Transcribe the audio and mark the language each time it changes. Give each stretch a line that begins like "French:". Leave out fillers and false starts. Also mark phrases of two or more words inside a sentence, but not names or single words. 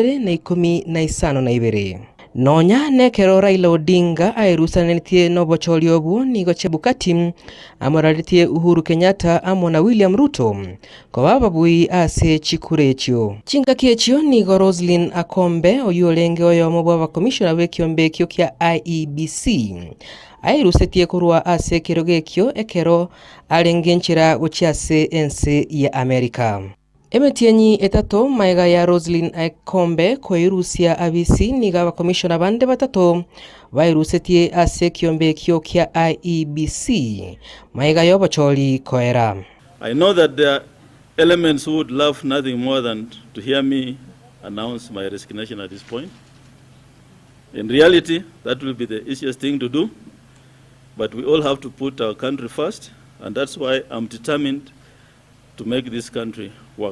Gusii: 2012 nonya nekero Raila Odinga airusanetie nobocholi obu nigo Chebukati amoraritie Uhuru Kenyatta amona William Ruto kwa babui ase chikure echio chinga kiechio nigo Roslyn Akombe oyolenge oyo mobwa commissioner w'ekiombe kio kia IEBC airusetie kurwa ase kirogekyo ekero alengenchira guchiase ense ya Amerika. Emetienyi etato maiga ya Roslyn Akombe koirusia abisi niga commissioner bande batato vairusetie ase kiombe kyo kia IEBC maiga yo bocholi koera.
English: I know that there are elements who would love nothing more than to hear me announce my resignation at this point. In reality, that will be the easiest thing to do. But we all have to put our country first, and that's why I'm determined to make this country work.